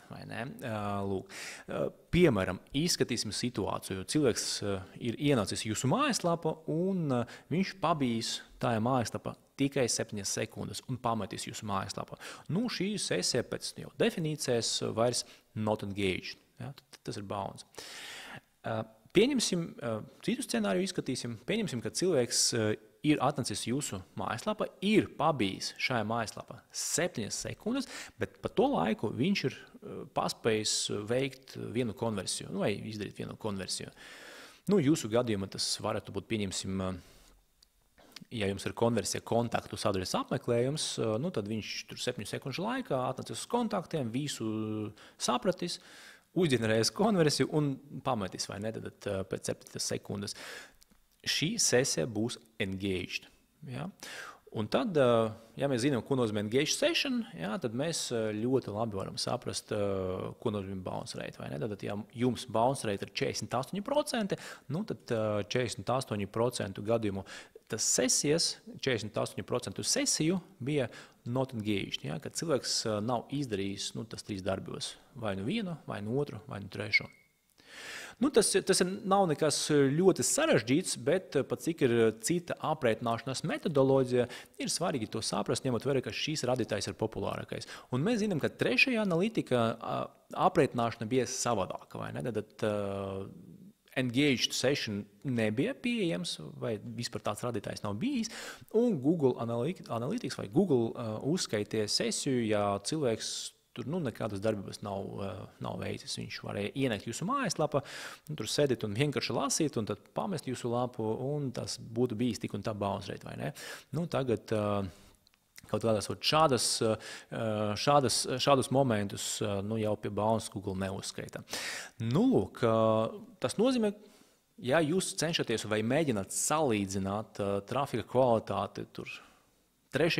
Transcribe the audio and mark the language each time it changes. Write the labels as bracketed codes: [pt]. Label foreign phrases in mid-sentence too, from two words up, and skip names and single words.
[lv] Vai ne? Piemēram, izskatīsim situāciju. Cilvēks ir ienācis jūsu mājaslapa un viņš pabijis tajā mājaslapā tikai 7 sekundes un pametīs jūsu mājaslapā. Šī sesija pēc jau definīcijas vairs [en] not engaged. [lv] Tas ir bounce. Pieņemsim, citu scenāriju izskatīsim. Pieņemsim, ka cilvēks ir atnācis jūsu mājaslapā, ir pabijis šajā mājaslapā 7 sekundes, bet pa to laiku viņš ir paspējis veikt vienu konversiju, vai izdarīt vienu konversiju. Jūsu gadījumā tas varētu būt, pieņemsim, ja jums ir konversija kontaktu sadaļas apmeklējums, tad viņš tur 7 sekundžu laikā atnācis uz kontaktiem, visu sapratis, uzģenerējis konversiju un pametīs, vai ne, tad pēc 7 sekundes. Šī sesija būs engaged. Un tad, ja mēs zinām, ko nozīmē [en] engaged session, [lv] tad mēs ļoti labi varam saprast, ko nozīmē [en] bounce rate. [lv] Vai ne? Tad, ja jums [en] bounce rate [lv] ir 48%, tad 48% gadījumu tas sesijas, 48% sesiju bija [en] not engaged, [lv] kad cilvēks nav izdarījis tas 3 darbības, vai nu vienu, vai nu otru, vai nu trešo. Tas nav nekas ļoti sarežģīts, bet pat cik ir cita aprēķināšanas metodoloģija, ir svarīgi to saprast, ņemot vērā, ka šīs radītājs ir populārākais. Un mēs zinām, ka 3. analītika aprēķināšana bija savādāka, vai ne? Tad [en] engaged session [lv] nebija pieejams, vai vispār tāds radītājs nav bijis, un Google Analytics vai Google uzskaitīja sesiju, ja cilvēks tur nekādas darbības nav veicis. Viņš varēja ienākt jūsu mājaslapā, tur sēdēt un vienkārši lasīt, un tad pamest jūsu lapu, un tas būtu bijis tik un tā [en] bounce rate, [lv] vai ne? Tagad kaut kādās šādus momentus jau pie bounce Google neuzskaita. Tas nozīmē, ja jūs cenšaties vai mēģināt salīdzināt trafika kvalitāti tur 3.